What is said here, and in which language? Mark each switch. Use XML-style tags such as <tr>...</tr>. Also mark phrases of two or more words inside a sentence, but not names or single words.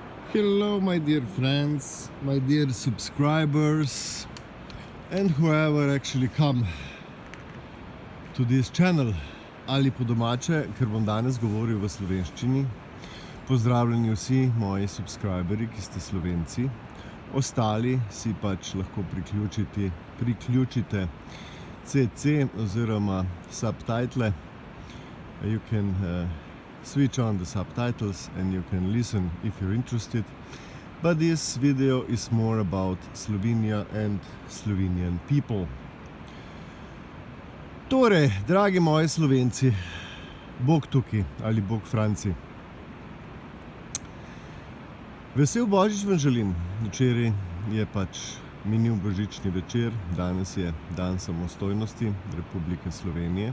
<en>Hello, my dear friends, my dear subscribers, and whoever actually come to this channel.</en> <sl>Ali po domače, ker bom danes govoril v slovenščini. Pozdravljeni vsi moji subscriberi, ki ste Slovenci. Ostali si pač lahko priključite CC oziroma subtitle.</sl> <en>You can switch on the subtitles and you can listen if you're interested. But this video is more about Slovenia and Slovenian people.</en> <sl>Torej, dragi moji Slovenci, Bog tukaj ali Bog Franci. Vesel Božič vam želim. Včeraj je pač minil božični večer, danes je dan samostojnosti Republike Slovenije.</sl>